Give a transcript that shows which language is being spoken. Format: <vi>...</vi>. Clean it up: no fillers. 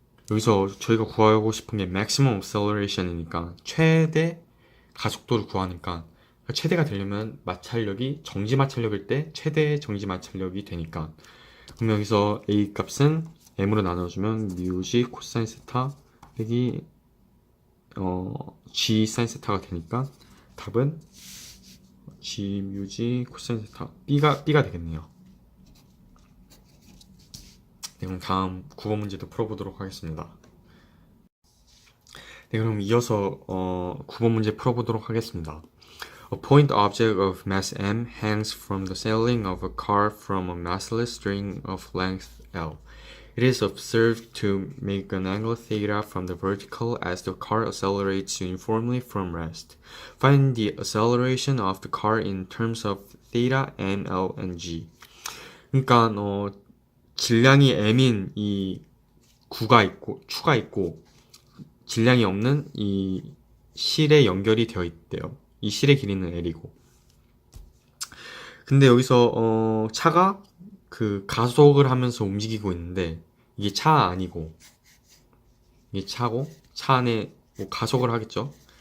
<ko>여기서 저희가 구하고 싶은 게</ko> <en>maximum acceleration</en> <ko>이니까 최대 가속도를 구하니까 최대가 되려면 마찰력이 정지 마찰력일 때 최대 정지 마찰력이 되니까 그럼 여기서 A 값은 m으로 나눠주면 μg 코사인 세타 빼기 g 사인 세타가 되니까 답은 g μg 코사인 세타 B가 되겠네요. 네, 그럼 다음 9번 문제도 풀어보도록 하겠습니다. 네, 그럼 이어서 9번 문제 풀어보도록 하겠습니다.</ko> <en>A point object of mass m hangs from the ceiling of a car from a massless string of length L. It is observed to make an angle theta from the vertical as the car accelerates uniformly from rest. Find the acceleration of the car in terms of theta, m, l, and g.</en> <ko>그러니까 질량이 m인 이 추가 있고 질량이 없는 이 실에 연결이 되어 있대요. 이 실의 길이는 L이고. 근데 여기서 차가 그 가속을 하면서 움직이고 있는데 이게 차 아니고 이게 차고 차 안에 뭐 가속을 하겠죠.</ko>